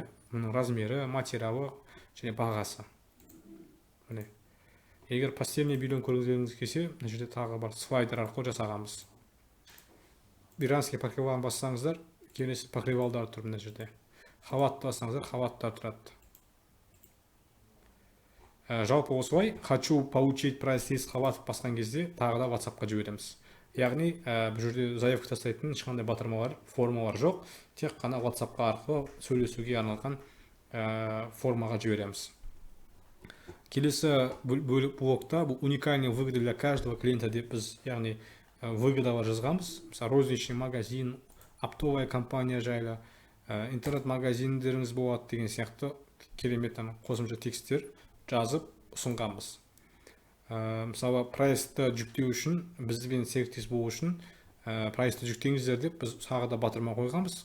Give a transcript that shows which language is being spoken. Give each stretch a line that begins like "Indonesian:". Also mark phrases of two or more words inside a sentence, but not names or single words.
Kazakh: Мұның размері, материалы және бағасы. Егер
Russian: постельный бельені
Kazakh: көргіңіз келсе, мына жерде тағы бар слайдер арқылы жасағанбыз.
Russian: Иранский покрывалын
Kazakh: бассаңыздар, келесі покрывалдар тұр мына жерде. Халатты бассаңыздар, халаттар тұрады. Жалпы осылай,
Russian: хочу получить прайс-лист
Kazakh: халат басқан кезде тағы да WhatsApp-қа жібереміз. Яғни бұл жерде заявка тастайтын ешқандай батырмалар, формалар жоқ, тек қана WhatsApp-қа арқылы сөйлесуге арналған формаға жібереміз. Келесі блокта бұл
Russian: уникальный выгоды для каждого клиента
Kazakh: деп біз, яғни выгодалар жазғанбыз. Мысалы,
Russian: розничный магазин, оптовая компания
Kazakh: жайлы, интернет-магазиндеріңіз болады деген сияқты керемет қосымша тексттер жазып ұсынғанбыз. Мысалы, прайсты жүктеу үшін, бізбен серіктес болу үшін прайсты жүктеңіздер деп біз тағы да батырма қойғанбыз.